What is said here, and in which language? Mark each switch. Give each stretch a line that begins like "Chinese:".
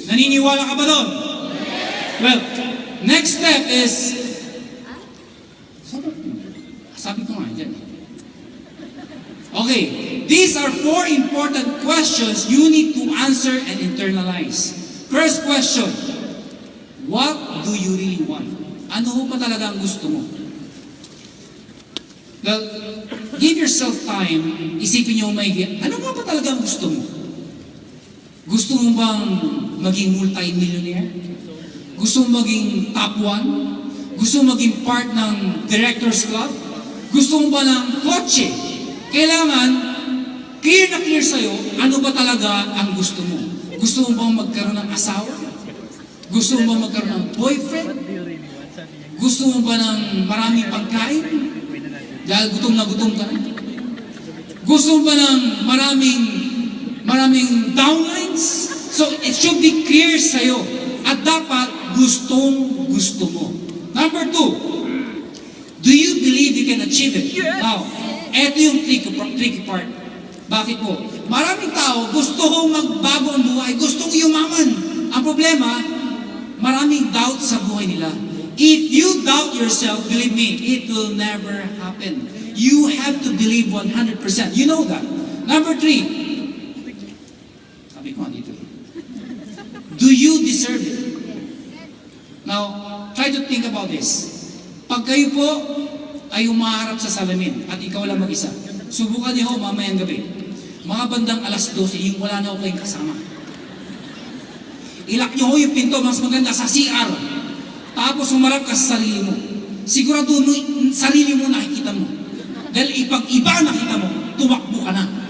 Filipino: Naniniwala ka ba doon?
English: Well, next step is,
Filipino: sabi ko nga, dyan.
English: Okay, these are 4 important questions you need to answer and internalize. First question, what do you really want?
Filipino: Ano ba talaga ang gusto mo?
English: Well, give yourself time,
Filipino: isipin niyo maigi, ano ba talaga ang gusto mo? Gusto mo bang maging multi-millionaire? Gusto mo maging top 1? Gusto mo maging part ng director's club? Gusto mo ba ng kotse? Kailangan, clear na clear sa'yo, ano ba talaga ang gusto mo? Gusto mo bang magkaroon ng asawa? Gusto mo bang magkaroon ng boyfriend? Gusto mo ba ng maraming pagkain? Dahil gutom na gutom ka na. Gusto mo ba ng maraming downlines?
English: So, it should be clear
Filipino: sa'yo. At dapat, gustong-gusto mo.
English: Number 2, do you believe you can achieve it?
Filipino: Now, eto yung tricky part. Bakit po? Maraming tao, gusto kong magbago ang buhay, gustong yumaman. Ang problema, maraming doubt sa buhay nila.
English: If you doubt yourself, believe me, it will never happen. You have to believe 100%. You know that. Number 3.
Filipino: Sabi ko dito.
English: Do you deserve it? Now, try to think about this.
Filipino: Pag kayo po ay umaharap sa salamin at ikaw lang mag-isa, subukan niyo mamayang gabi. Mga bandang alas 12, yung wala na ako kayong kasama. Ilak niyo yung pinto, mas maganda sa CR. Tapos humarap ka sa sarili mo. Sigurado mo, sarili mo nakikita mo. Dahil ipag iba nakita mo, tumakbo ka na.